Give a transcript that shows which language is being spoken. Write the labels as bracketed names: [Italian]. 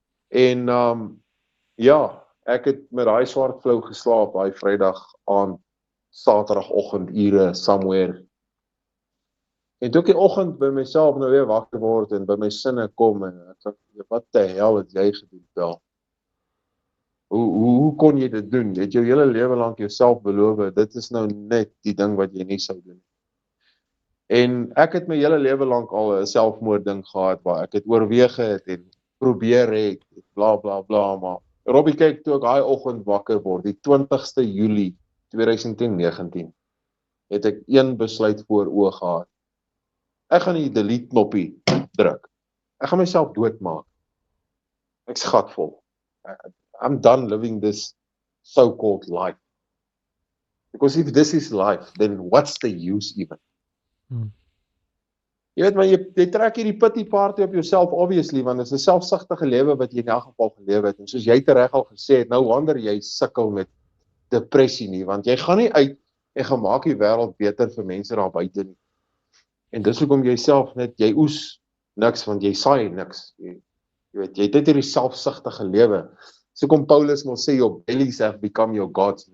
[Afrikaans] En ja, ek het met daai swart flou geslaap daai Vrydag aand, Saterdagoggend ure [English] somewhere. [Afrikaans] En toe ek die oggend by myself nou weer wakker word en by my sinne kom en ek sê, wat die hel het jy gedoen, Pel? Hoe kon jy dit doen? Jy het jou hele lewe lank jouself beloof, dit is nou net die ding wat jy nie sou doen. En ek het my hele lewe lank al 'n selfmoordding gehad waar ek het oorweeg het en probeer het, bla bla bla, maar Robbie, kyk, toe ek daai oggend wakker word, die 20ste Julie 2019, het ek een besluit voor oë gehad. Ek gaan die delete knoppie druk. Ek gaan myself doodmaak. Ek's gatvol. [English] I'm done living this so-called life. Because if this is life, then what's the use even? [Afrikaans] Jy weet, maar jy trek hierdie [English] pity party [Afrikaans] op jouself, [English] obviously, [Afrikaans] want dit is 'n selfsugtige lewe wat jy in elk geval gelewe het. En soos jy tereg al gesê het, nou wonder jy sukkel met depressie nie, want jy gaan nie uit en gaan maak die wêreld beter vir mense daar buite nie. En dis hoekom jy self net, jy oes niks, want jy saai niks. Jy weet, jy het net hierdie selfsugtige lewe. So kom Paulus mos sê, [English] your bellies have become your gods.